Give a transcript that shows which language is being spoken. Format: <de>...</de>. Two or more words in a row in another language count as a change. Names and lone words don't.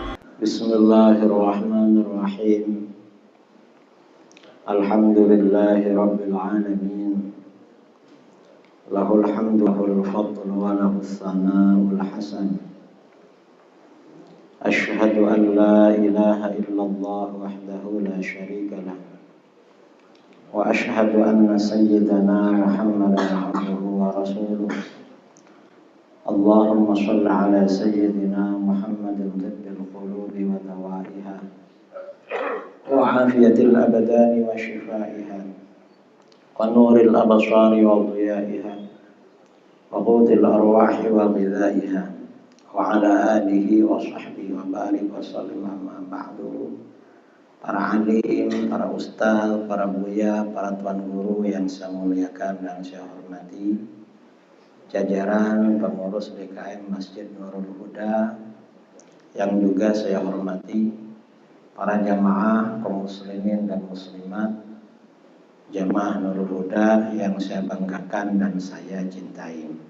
<ar>بسم الله الرحمن الرحيم. الحمد لله رب العالمين. له الحمد وله الفضل وله الثناء الحسن. أشهد أن لا إله إلا الله وحده لا شريك له. وأشهد أن سيدنا محمدا عبده ورسوله. اللهم صل على سيدنا محمد طب القلوب ودوائها وعافية الأبدان وشفائها ونور الأبصار وضيائها وقوت الأرواح وغذائها وعلى آله وصحبه وبارك وسلم أما بعد.</ar> <id>Para alim, para ustaz, para buya, para tuan guru yang saya muliakan dan saya hormati, jajaran pengurus DKM Masjid Nurul Huda yang juga saya hormati, para jamaah kaum muslimin dan muslimat, jamaah Nurul Huda yang saya banggakan dan saya cintai.</id>